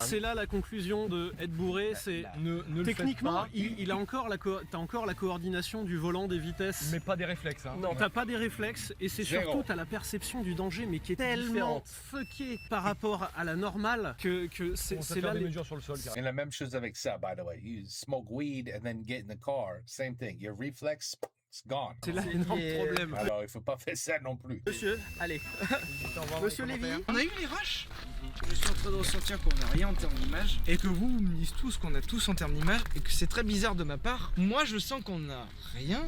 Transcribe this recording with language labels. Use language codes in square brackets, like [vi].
[fr] C'est là la conclusion de être bourré, c'est techniquement, il a encore t'as encore la coordination du volant, des vitesses. Mais pas des réflexes. Hein. Non, t'as pas des réflexes et c'est surtout t'as la perception du danger mais qui est tellement fuckée par rapport à la normale que c'est là des mesures sur le sol. Et la même chose avec ça, [en] by the way. You smoke weed and then get in the car. Same thing. Your reflex, it's gone. [fr] C'est là l'énorme problème. Alors, il faut pas faire ça non plus. Monsieur, allez. Monsieur Lévy. On a eu les rushs. Je suis en train de ressentir qu'on n'a rien en termes d'image et que vous me dites tous qu'on a tous en termes d'image et que c'est très bizarre de ma part. Moi, je sens qu'on n'a rien.